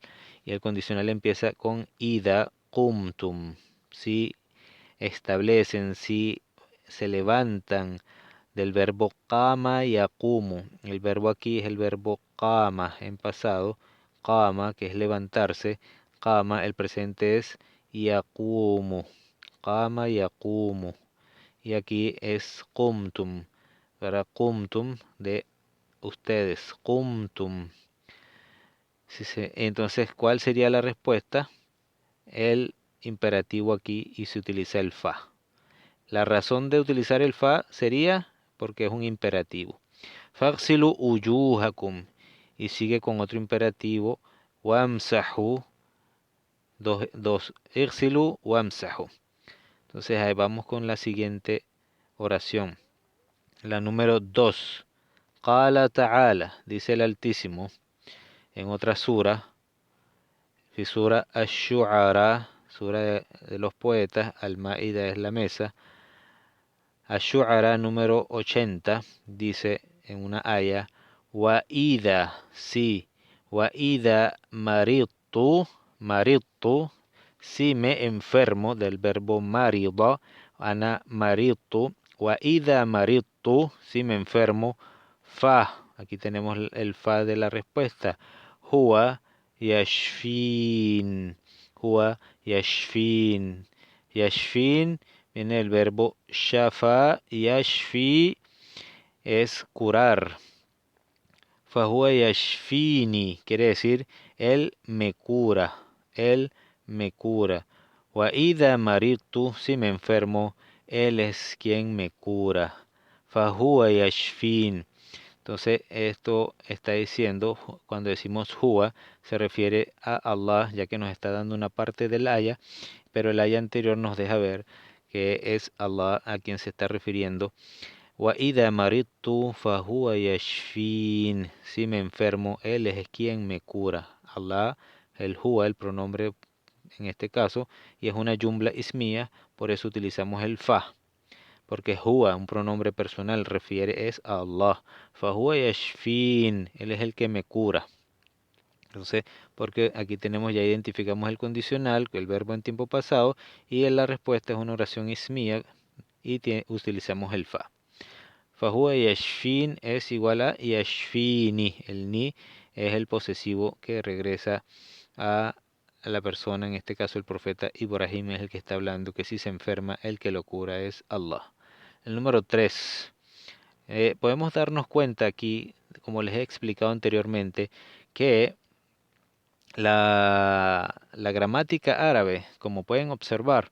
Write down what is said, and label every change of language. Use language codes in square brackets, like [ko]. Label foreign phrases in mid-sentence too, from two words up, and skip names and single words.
[es] Y el condicional empieza con [ar] إذا قمتم. [es] Si establecen, si se levantan, del verbo qama y yaqumu. El verbo aquí es el verbo qama en pasado. Qama, que es levantarse. Qama, el presente es yaqumu. [ar] قام يقوم. [es] Y aquí es qumtum. Para qumtum de ustedes. Qumtum. Entonces, ¿cuál sería la respuesta? El imperativo aquí y se utiliza el fa. La razón de utilizar el fa sería porque es un imperativo. [ar] فاغسلوا وجوهكم. [es] Y sigue con otro imperativo. Wamsahu. Dos. [ar] اغسلوا وامسحوا. [es] Entonces ahí vamos con la siguiente oración. La número 2. [ar] قال تعالى. [es] Dice el Altísimo en otra sura. Sura Ash-Shu'ara. Sura de los poetas. Al-Ma'ida es la mesa. Ash-Shu'ara número 80 dice en una aya, [ar] وإذا, [es] sí, [ar] وإذا مرضت, [es] si me enfermo, del verbo marido, [ar] أنا مرضت، وإذا مرضت, [es] si me enfermo, fa, aquí tenemos el fa de la respuesta, [ar] هو يشفين، هو يشفين، يشفين. [es] Viene el verbo shafa, yashfi es curar. [ar] فهو يشفين [es] quiere decir él me cura, él me cura. [ar] وإذا مرضت, [es] si me enfermo, él es quien me cura. [ar] فهو يشفين. [es] Entonces esto está diciendo, cuando decimos huwa, se refiere a Allah, ya que nos está dando una parte del aya, pero el aya anterior nos deja ver que es Allah a quien se está refiriendo. [ar] وإذا مرضت فهو يشفين. [es] Si me enfermo, Él es quien me cura. Allah, el huwa, el pronombre en este caso, y es una jumla ismía, por eso utilizamos el fa. Porque huwa, un pronombre personal, refiere es a Allah. [ar] فهو يشفين. [es] Él es el que me cura. Entonces, porque aquí tenemos, ya identificamos el condicional, el verbo en tiempo pasado, y en la respuesta es una oración ismía y utilizamos el fa. [ar] فهو يشفين [es] es igual a yashfini. El ni es el posesivo que regresa a la persona, en este caso el profeta Ibrahim es el que está hablando, que si se enferma, el que lo cura es Allah. El número 3. Podemos darnos cuenta aquí, como les he explicado anteriormente, que la gramática árabe, como pueden observar,